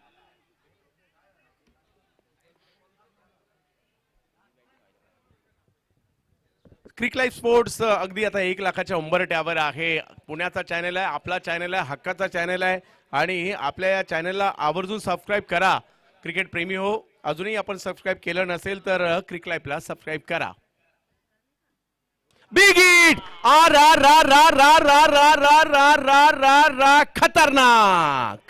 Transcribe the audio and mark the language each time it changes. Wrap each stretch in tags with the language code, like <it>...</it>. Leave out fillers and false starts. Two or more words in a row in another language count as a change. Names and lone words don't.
<mr>क्रिक लाईफ स्पोर्ट्स अगदी आता 1 लाखाच्या उंबरठ्यावर आहे. पुण्याचा चॅनल आहे, आपला चॅनल आहे, हक्काचा चॅनल आहे आणि आपल्या या चॅनलला आवर्जून सबस्क्राईब करा. क्रिकेट प्रेमी हो, अजूनही आपण सबस्क्राईब केलं नसेल तर क्रिक लाईफला सबस्क्राईब करा.</mr> <en>big hit, आ रा रा रा रा रा रा रा रा रा रा रा खतरनाक.</en>